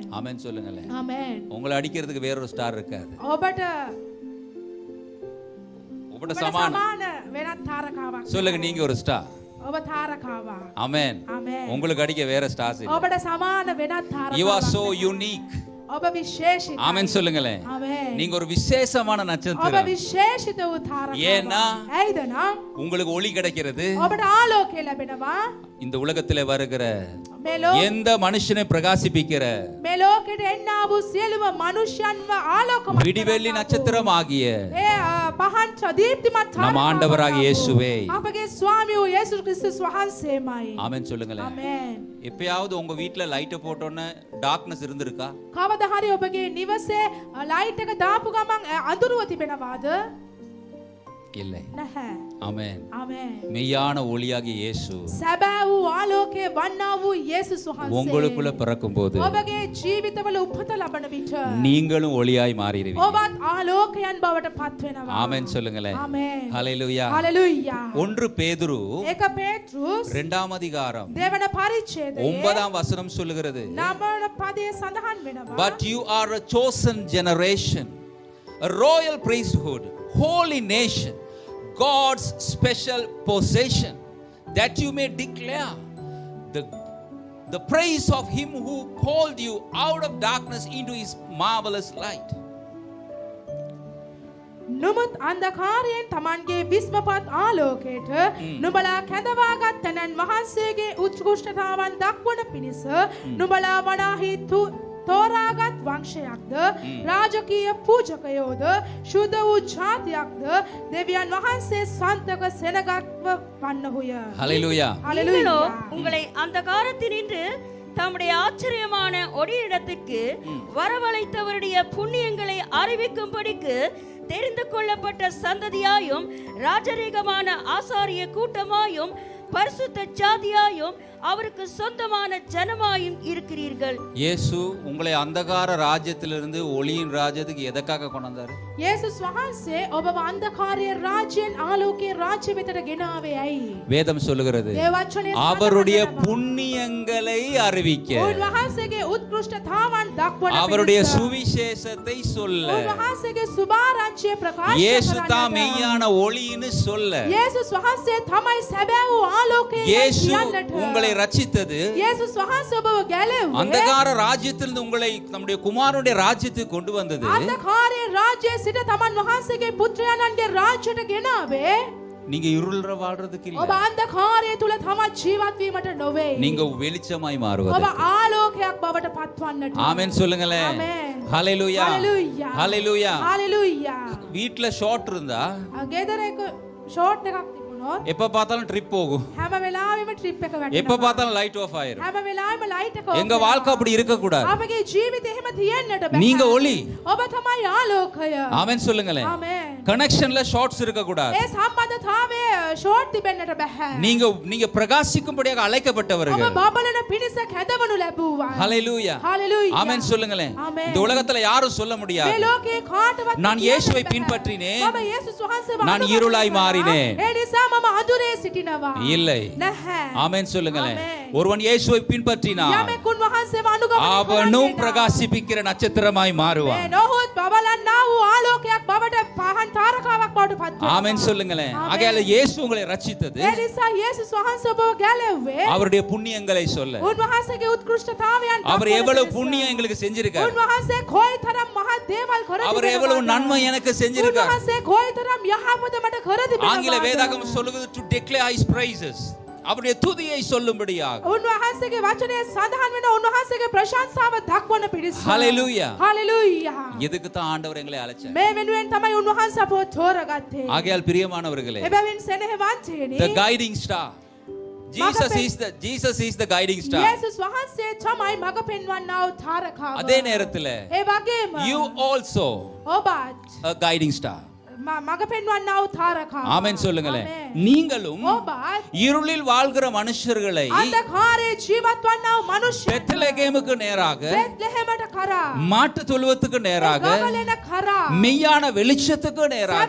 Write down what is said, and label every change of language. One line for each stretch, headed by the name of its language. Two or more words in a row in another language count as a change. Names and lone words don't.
Tamil: ஆமென் சொல்லுங்களேன்.
Sinhala: ආමේන්.
Tamil: உங்களை அடிக்கிறதுக்கு வேற ஒரு ஸ்டார் இருக்காது.
Sinhala: ඔබට
Tamil: உங்கள்ட்ட
Sinhala: ඔබට
Tamil: சமானம்.
Sinhala: සමාන වෙනත් තාරකාවක්.
Tamil: சொல்லுங்க, நீங்க ஒரு ஸ்டார்.
Sinhala: ඔබ තාරකාවා.
Tamil: ஆமென்.
Sinhala: ආමේන්.
Tamil: உங்களுக்கு அடிக்க வேற ஸ்டார்ஸ் இல்ல.
Sinhala: ඔබට සමාන වෙනත්
English: You are
Sinhala: තාරකාවක්.
English: so unique.
Sinhala: ඔබ විශේෂිතයි.
Tamil: ஆமென் சொல்லுங்களேன்.
Sinhala: ආමේන්.
Tamil: நீங்க ஒரு விசேஷமான
Sinhala: ඔබ
Tamil: நட்சத்திரம்.
Sinhala: විශේෂිත වූ තාරකාවක්.
Tamil: ஏன்னா
Sinhala: ඇයිද නම්
Tamil: உங்களுக்கு ஒளி கிடைக்கிறது.
Sinhala: ඔබට ආලෝකය ලැබෙනවා.
Tamil: இந்த உலகத்திலே வருகிற
Sinhala: මේ ලෝක
Tamil: எந்த மனுஷனை பிரகாசிப்பிக்கிற
Sinhala: මේ ලෝකෙට එන්නා වූ සියලුම මනුෂ්‍යයන්ව ආලෝකමත්
Tamil: விடிவெள்ளி
Sinhala: කරන්නා වූ
Tamil: நட்சத்திரம் ஆகிய
Sinhala: ඒ පහන් දීප්තිමත්
Tamil: நம் ஆண்டவராக இயேசுவே.
Sinhala: අපගේ ස්වාමී වූ යේසුස් ක්‍රිස්තුස් වහන්සේමයි.
Tamil: ஆமென் சொல்லுங்களேன்.
Sinhala: ආමේන්.
Tamil: எப்பயாவது உங்க வீட்ல லைட்டை போட்டோன்னே டார்க்னஸ் இருந்திருக்கா?
Sinhala: කවදා හරි ඔබගේ නිවසේ ලයිට් එක දාපු ගමන් අඳුරුව තිබෙනවාද?
Tamil: இல்லை.
Sinhala: නැහැ.
Tamil: ஆமென்.
Sinhala: ආමේන්.
Tamil: மெய்யான ஒளியாகிய இயேசு
Sinhala: සැබෑ වූ ආලෝකයේ වන්නා වූ යේසුස් වහන්සේ
Tamil: உங்களுக்குள்ள பிறக்கும்போது
Sinhala: ඔබගේ ජීවිතවල උපත ලබන විට
Tamil: நீங்களும் ஒளியாய் மாறிடுவீங்க.
Sinhala: ඔබත් ආලෝකයන් බවට පත් වෙනවා.
Tamil: ஆமென் சொல்லுங்களேன்.
Sinhala: ආමේන්.
Tamil: ஹalleluya.
Sinhala: හalleluya.
Tamil: 1 பேதுரு
Sinhala: 1 පේත්‍රුස්
Tamil: 2ஆம் அதிகாரம்
Sinhala: දෙවන පරිච්ඡේදයේ
Tamil: 9ஆம் வசனம் சொல்லுகிறது.
Sinhala: නවන පදයේ සඳහන් වෙනවා.
English: But you are a chosen generation, a royal priesthood, holy nation, God's special possession, that you may declare the praise of him who called you out of darkness into his marvelous light.
Sinhala: නුඹත් අන්ධකාරයෙන් තමන්ගේ විස්මපත් ආලෝකයට නුඹලා කැඳවාගත් තැනන් වහන්සේගේ උත්කෘෂ්ඨතාවන් දක්වන පිණිස නුඹලා වනාහි තෝරාගත් වංශයක්ද රාජකීය පූජකයෝද ශුද්ධ වූ ජාතියක්ද දෙවියන් වහන්සේ සන්තක සෙනගත්ව වන්නහුය.
Tamil: ஹalleluya. நீங்களோ உங்களை அந்தகாரத்தினின்று தம்முடைய ஆச்சரியமான ஒளியிடத்துக்கு வரவழைத்தவருடைய புண்ணியங்களை அறிவிக்கும்படிக்கு தெரிந்து கொள்ளப்பட்ட சந்ததியாயும் ராஜரீகமான ஆசாரிய கூட்டமாயும் பரிசுத்த ஜாதியாயும் அவருக்கு சொந்தமான ஜனமாயும் இருக்கிறீர்கள். இயேசு உங்களை அந்தகார ராஜ்யத்திலிருந்து ஒளியின் ராஜ்யத்துக்கு எதற்காக கொண்டு வந்தாரு?
Sinhala: යේසුස් වහන්සේ ඔබව අන්ධකාරයේ රාජ්‍යයෙන් ආලෝකයේ රාජ්‍ය වෙතට ගෙනාවේ ඇයි?
Tamil: வேதம் சொல்லுகிறது
Sinhala: ඒ වචනේ
Tamil: அவருடைய புண்ணியங்களை அறிவிக்க,
Sinhala: උන්වහන්සේගේ උත්කෘෂ්ඨතාවන් දක්වන
Tamil: அவருடைய சுவிசேஷத்தை சொல்ல,
Sinhala: උන්වහන්සේගේ සුභාරංචිය ප්‍රකාශ
Tamil: இயேசு
Sinhala: කරන්නට
Tamil: தான் மெய்யான ஒளின்னு சொல்ல,
Sinhala: යේසුස් වහන්සේ තමයි සැබෑ වූ ආලෝකය
Tamil: இயேசு
Sinhala: කියන්නට
Tamil: உங்களை ரட்சித்தது
Sinhala: යේසුස් වහන්සේ ඔබව ගැලෙව්වේ
Tamil: அந்தகார ராஜ்யத்திலிருந்து உங்களை நம்முடைய குமாரனுடைய ராஜ்யத்துக்கு கொண்டு வந்தது.
Sinhala: අන්ධකාරයේ රාජ්‍යයේ සිට තමන් වහන්සේගේ පුත්‍රයාණන්ගේ රාජ්‍යයට ගෙනාවේ
Tamil: நீங்க இருள்ற வாழ்றதுக்கு
Sinhala: ඔබ
Tamil: இல்ல,
Sinhala: අන්ධකාරය තුල තමන් ජීවත් වීමට නොවේ.
Tamil: நீங்க வெளிச்சமாய்
Sinhala: ඔබ
Tamil: மாறுவது.
Sinhala: ආලෝකයක් බවට පත්වන්නට.
Tamil: ஆமென் சொல்லுங்களேன்.
Sinhala: ආමෙන්.
Tamil: ஹalleluya.
Sinhala: හalleluya.
Tamil: ஹalleluya.
Sinhala: හalleluya.
Tamil: வீட்ல ஷார்ட் இருந்தா
Sinhala: ගෙදර එක ෂෝට් එකක් තිබුණොත්
Tamil: எப்ப பார்த்தாலும் ட்ரிப் போகும்,
Sinhala: හැම වෙලාවෙම ට්‍රිප් එක
Tamil: எப்ப
Sinhala: වැටෙනවා.
Tamil: பார்த்தாலும்
English: light off
Tamil: ஆயிரும்.
Sinhala: හැම වෙලාවෙම ලයිට් එක
Tamil: எங்க வாழ்க்கை அப்படி இருக்க கூடாது.
Sinhala: අපගේ ජීවිතේ එහෙම තියෙන්නට බෑ.
Tamil: நீங்க ஒளி.
Sinhala: ඔබ තමයි ආලෝකය.
Tamil: ஆமென் சொல்லுங்களேன்.
Sinhala: ආමෙන්.
Tamil: கனெக்ஷன்ல ஷார்ட்ஸ் இருக்க கூடாது.
Sinhala: ඒ සම්බන්ධතාවයේ ෂෝට් තිබෙන්නට බෑ.
Tamil: நீங்க பிரகாசிக்கும்படியாக
Sinhala: ඔබ
Tamil: அழைக்கப்பட்டவர்கள்.
Sinhala: බබලන පිණිස කැදවනු ලැබුවා.
Tamil: ஹalleluya.
Sinhala: හalleluya.
Tamil: ஆமென் சொல்லுங்களேன். ஆமென். இந்த உலகத்துல யாரும் சொல்ல
Sinhala: මේ
Tamil: முடியாது
Sinhala: ලෝකේ කාටවත්
Tamil: நான்
Sinhala: කියන්න
Tamil: இயேசுவை
Sinhala: බෑ.
Tamil: பின்பற்றினேன்,
Sinhala: මම යේසුස් වහන්සේව
Tamil: நான்
Sinhala: අනුගමනය
Tamil: இருளாய்
Sinhala: කළා.
Tamil: மாறினேன்.
Sinhala: ඒ නිසා මම අඳුරේ සිටිනවා.
Tamil: இல்லை.
Sinhala: නැහැ.
Tamil: ஆமென் சொல்லுங்களேன். ஆமென். ஒருவன் இயேசுவை பின்பற்றினான்,
Sinhala: යමෙක් උන්වහන්සේව අනුගමනය
Tamil: அவனும்
Sinhala: කරන්නේ
Tamil: பிரகாசிப்பிக்கிற நட்சத்திரமாய்
Sinhala: මේ
Tamil: மாறுவான்.
Sinhala: නොහොත් බබලන්නා වූ ආලෝකයක් බවට පහන් තාරකාවක් බවට පත් වෙනවා.
Tamil: ஆமென் சொல்லுங்களேன். ஆமென். ஆகையால இயேசு உங்களை ரட்சித்தது
Sinhala: ඒ නිසා යේසුස් වහන්සේ ඔබව ගැලෙව්වේ
Tamil: அவருடைய புண்ணியங்களை சொல்ல.
Sinhala: උන්වහන්සේගේ උත්කෘෂ්ඨතාවයන්
Tamil: அவர்
Sinhala: දක්වන
Tamil: எவ்வளவு
Sinhala: පිණිස.
Tamil: புண்ணியம் எங்களுக்கு செஞ்சிருக்கார்,
Sinhala: උන්වහන්සේ කොයිතරම් මහත් දේවල් කර
Tamil: அவர் எவ்வளவு நன்மை எனக்கு செஞ்சிருக்கார்.
Sinhala: උන්වහන්සේ කොයිතරම් යහපත මට කර
Tamil: ஆங்கில
Sinhala: තිබෙනවාද.
Tamil: வேதாகமம் சொல்லுகிறது
English: to declare his praises,
Tamil: அவருடைய துதியை சொல்லும்படியாக.
Sinhala: උන්වහන්සේගේ වචනයේ සඳහන් වෙන උන්වහන්සේගේ ප්‍රශංසාව දක්වන පිණිස. Hallelujah. හalleluya.
Tamil: எதுக்கு தான் ஆண்டவர் எங்களை அழைச்சார்?
Sinhala: මේ වෙනුවෙන් තමයි උන්වහන්සේ අපව තෝරගත්තේ.
Tamil: ஆகையால் பிரியமானவர்களே,
Sinhala: එබැවින් සෙනෙහවන්තයනි
English: the guiding star, Jesus is the guiding star.
Sinhala: යේසුස් වහන්සේ තමයි මඟ පෙන්වන්නා වූ තාරකාව.
Tamil: அதே நேரத்துல
Sinhala: ඒ වගේම
English: you also
Sinhala: ඔබත්
English: a guiding star.
Sinhala: මඟ පෙන්වන්නා වූ තාරකාව.
Tamil: ஆமென் சொல்லுங்களேன்.
Sinhala: ආමෙන්.
Tamil: நீங்களும்
Sinhala: ඔබත්
Tamil: இருளில் வாழ்கிற மனுஷர்களை
Sinhala: අන්ධකාරයේ ජීවත් වන්නා වූ මනුෂ්‍යයන්
Tamil: பெத்லகேமுக்கு நேராக,
Sinhala: බෙත්ලෙහෙමට කරා
Tamil: மாட்டு தொழுவத்துக்கு நேராக,
Sinhala: ගවලෙන කරා
Tamil: மெய்யான வெளிச்சத்துக்கு நேராக